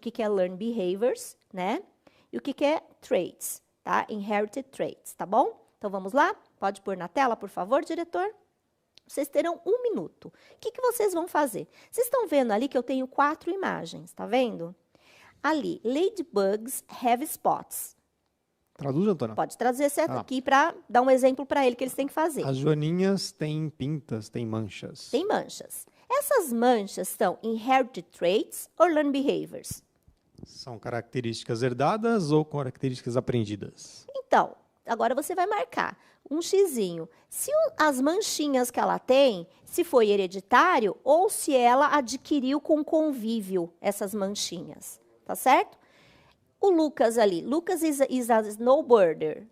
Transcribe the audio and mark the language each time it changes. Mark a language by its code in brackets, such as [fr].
[pt] O que é learned behaviors, né? E o que é traits, tá? Inherited traits, tá bom? Então, vamos lá? Pode pôr na tela, por favor, diretor? Vocês terão 1 minuto. O que vocês vão fazer? Vocês estão vendo ali que eu tenho 4 imagens, tá vendo? [en] Ali, ladybugs have spots. [pt] Traduz, Antônia. Pode trazer certo aqui para dar um exemplo para ele que eles têm que fazer. As joaninhas têm pintas, têm manchas. Tem manchas. Essas manchas são inherited traits ou learned behaviors? São características herdadas ou características aprendidas? Então, agora você vai marcar um xizinho. Se as manchinhas que ela tem, se foi hereditário ou se ela adquiriu com convívio essas manchinhas. Tá certo? O Lucas ali. [en] Lucas is a snowboarder.